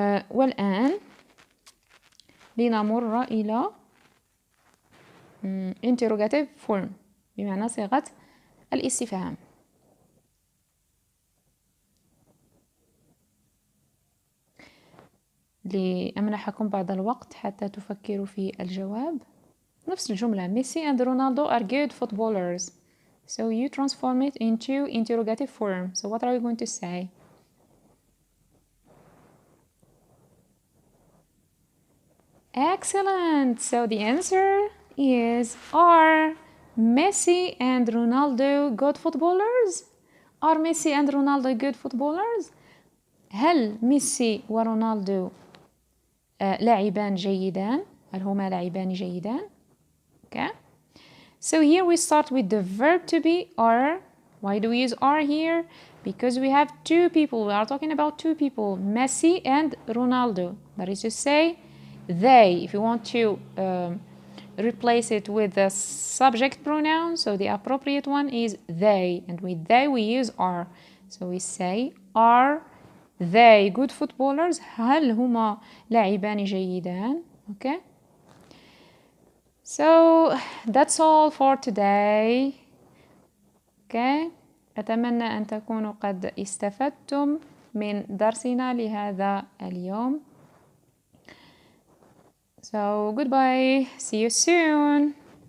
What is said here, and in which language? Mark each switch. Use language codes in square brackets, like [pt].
[ar] والآن لنمر إلى interrogative form بمعنى صيغة الاستفهام. لأمنحكم بعض الوقت حتى تفكروا في الجواب. نفس الجملة [en] Messi and Ronaldo are good footballers. So you transform it into interrogative form. So what are you going to say? Excellent. So the answer is, are Messi and Ronaldo good footballers? Are Messi and Ronaldo good footballers? [ar] هل ميسي ورونالدو لاعبان جيدان؟ هل هما لاعبان جيدان؟ Okay. [en] So here we start with the verb to be, are. Why do we use are here? Because we have two people. We are talking about two people, Messi and Ronaldo. That is to say, they. If you want to replace it with the subject pronoun, so the appropriate one is they. And with they we use are. So we say, are they good footballers? [ar] هل هما لاعبان جيدان? [en] Okay. So that's all for today. Okay. [ar] أتمنى أن تكونوا قد استفدتم من درسنا لهذا اليوم. [en] So goodbye. See you soon.